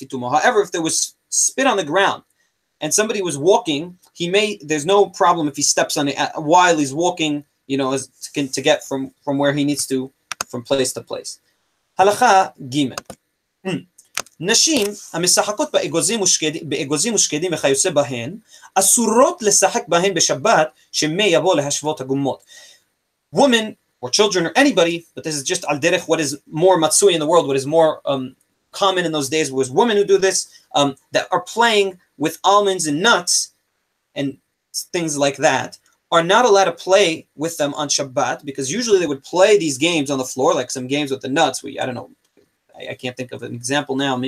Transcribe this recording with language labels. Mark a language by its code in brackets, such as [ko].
[en] However, if there was spit on the ground and somebody was walking, there's no problem if he steps on it while he's walking, to get from where he needs to, from place to place. [he] Halacha Gimel. נשים המשחקות באגוזים ושקדים וכיוצא בהן, אסורות לשחק בהן בשבת, שמא יבוא להשוות הגומות. [en] Women or children or anybody, but this is just al derech, what is more matsui in the world, what is more common in those days was women who do this, that are playing with almonds and nuts and things like that, are not allowed to play with them on Shabbat, because usually they would play these games on the floor, like some games with the nuts, I don't know, I can't think of an example now.